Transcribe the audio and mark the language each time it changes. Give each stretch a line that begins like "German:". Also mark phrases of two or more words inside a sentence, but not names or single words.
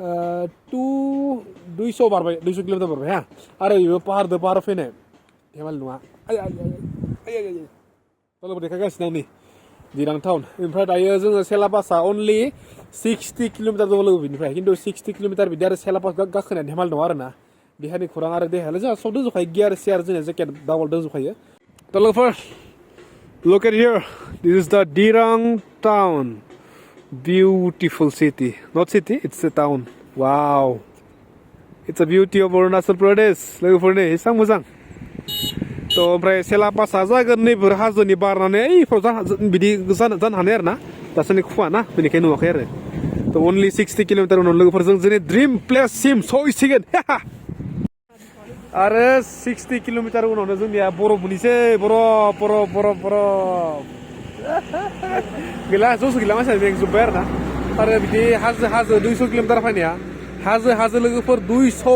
Bodo: 200 बारबाय 200 किल'मिटार बारबाय हा आरो बेबो पाहार फैनाय धेमालि नङा आय लोगोफोर देखायगासिनो आं नै दिरां टाउन ओमफ्राय दायो जोङो सेलापासआ अनलि 60 किल'मिटार दङ लोगो बिनिफ्राय खिन्थु 60 किल'मिटार बिदि आरो सेलापास गाखोनाय धेमालि दङ आरोना देहानि खौरां आरो देहायालाय जोंहा सब दंजोबखायो गियार सियार जोंनिया जेकेट डाबल दंजोबखायो थ' लोगोफोर
English: look at here this is the Dirang town beautiful city not city it's a town wow it's a beauty of Arunachal Pradesh
Bodo: लोगोफोर नै एसेबां मोजां थ' ओमफ्राय सेलापासआ जागोन नैफोर हाजोनि बारनानै बिदि जानो हानाय आरो ना दासान्दि खुवा ना बेनिखायनो नुवाखै आरो थ' अनलि 60 किल'मिटार उनाव लोगोफोरजों जोंनि ड्रिम प्लेससिम सहैसिगोन आरो 60 किल'मिटार उनावनो जोंनिया बरफ मोनहैसै बरफ गैला ज'स गैला मानसिया मेंजोब्बाय आरो ना आरो बिदि हाजो 200 किल'मिटार फैनाया हाजो लोगोफोर 200